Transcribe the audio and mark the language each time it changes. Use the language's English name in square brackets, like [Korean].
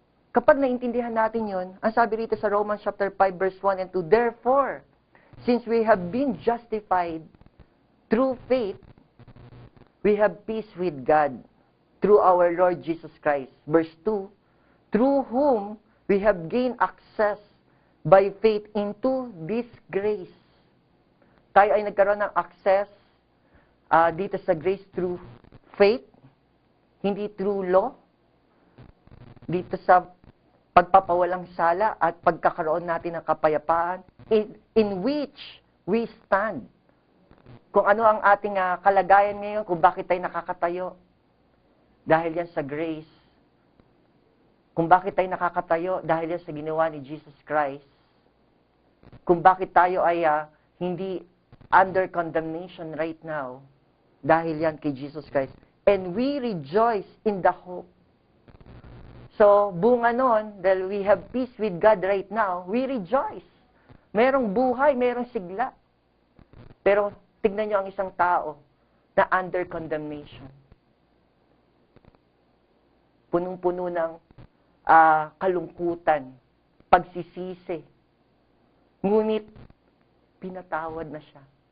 [Filipino] Kapag naintindihan natin yun, ang sabi rito sa [English] Romans chapter 5, verse 1 and 2, therefore, since we have been justified through faith, we have peace with God through our Lord Jesus Christ. Verse 2, through whom we have gained access by faith into this grace. [Filipino] Tayo ay nagkaroon ng access dito sa grace [English] through faith, [Filipino] hindi [English] through law, [Filipino] dito sa pagpapawalang sala at pagkakaroon natin ng kapayapaan, [English] in which we stand. [Filipino] Kung ano ang ating kalagayan ngayon, kung bakit tayo nakakatayo, dahil yan sa grace. Kung bakit tayo nakakatayo, dahil yan sa ginawa ni Jesus Christ. Kung bakit tayo ay hindi [English] under condemnation right now, [Filipino] dahil yan kay Jesus Christ. [English] And we rejoice in the hope. So, [Filipino] bunga nun, dahil [English] we have peace with God right now, we rejoice. [Filipino] Merong buhay, merong sigla. Pero, tignan nyo ang isang tao na [English] under condemnation. [Filipino] Punong-puno ng kalungkutan, pagsisisi. Ngunit, pinatawad na siya.